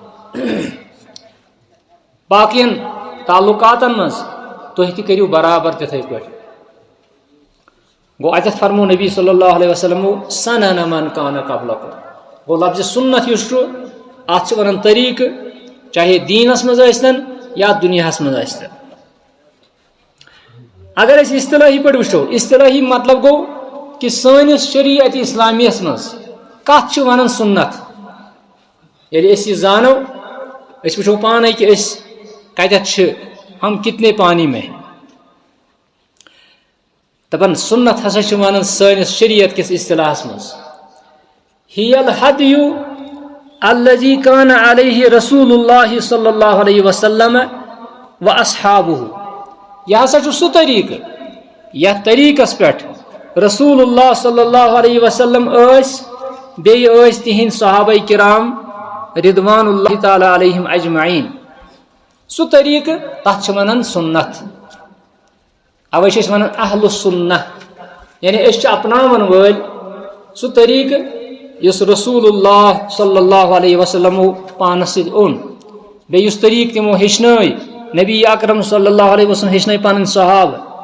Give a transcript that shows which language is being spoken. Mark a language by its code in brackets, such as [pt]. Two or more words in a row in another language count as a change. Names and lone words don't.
[ks] باقین تعلقاتن منٛز تُہۍ تہِ کٔرِو برابر تِتھے پٲٹھۍ گوٚو اتٮ۪تھ فرمو نبی [ar] صلی اللہ علیہ وسلمو سنن من کان قبلکم [ks] گوٚو لفظ سنت یُس چھُ اتھ چھِ ونان طریقہٕ چاہے دیٖنس منٛز ٲسۍتن یا دُنیاہس منٛز ٲسۍتن اگر أسۍ اصطلٲحی پٲٹھۍ وٕچھو اصطلٲحی مطلب گوٚو کہ سٲنِس شریعت اسلامیہس منٛز کتھ چھِ ونان سنت ییٚلہِ أسۍ یہِ زانو أسۍ وٕچھو پانے کہ أسۍ کتٮ۪تھ چھِ [ur] ہم کتنے پانی میں [ks] دپان سنت ہسا چھِ ونان سٲنِس شریعت کِس اصطلاحس منٛز [ar] ہی الہدی الذی کان علیہ رسول اللہ صلی اللہ علیہ وسلم و [ks] اصحابہ یہ ہسا چھُ سُہ طریقہٕ یتھ طریقس پٮ۪ٹھ [ar] رسول اللہ صلی اللہ علیہ وسلم [ks] بیٚیہِ ٲسۍ تِہنٛدۍ صحابہ کرام [ar] رضوان اللہ تعالیٰ علیہم اجمعین [ks] سُہ طریقہٕ تتھ چھِ ونان سنت اوے چھِ أسۍ ونان [ar] اہل السنہ [ks] یعنی أسۍ چھِ اپناون وٲلۍ سُہ طریقہٕ یُس [ar] رسول اللہ صلی اللہ علیہ وسلمو [ks] پانس سۭتۍ اوٚن بیٚیہِ یُس طریقہٕ تِمو ہیٚچھنٲے [ar] نبی اکرم صلی اللہ علیہ وسلم [ks] ہیٚچھنٲے پنٕنۍ صحابہ